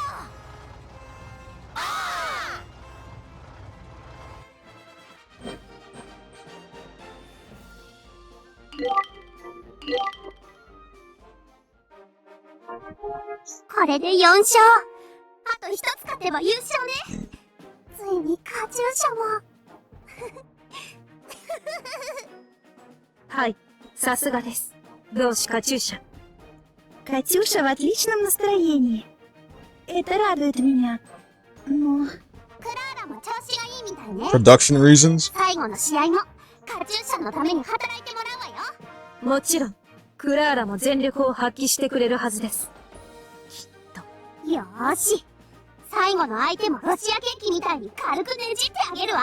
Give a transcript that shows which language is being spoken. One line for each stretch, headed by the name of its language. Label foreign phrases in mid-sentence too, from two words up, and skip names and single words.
Japanese: これで4勝。あと1つ勝てば優勝ね。ついにカチューシャも。はい、さすがです。同志カチューシャ。
Russian: Катюша в отличном настроении. Это радует меня. Но...
Japanese: クラーラも調子がいいみたいね。
English: Production reasons?
Japanese: 最後の試合もカチューシャのために働いてもらうわよ。もちろん、クラーラも全力を発揮してくれるはずです。よーし。最後の相手もロシアケーキみたいに軽くねじってあげるわ。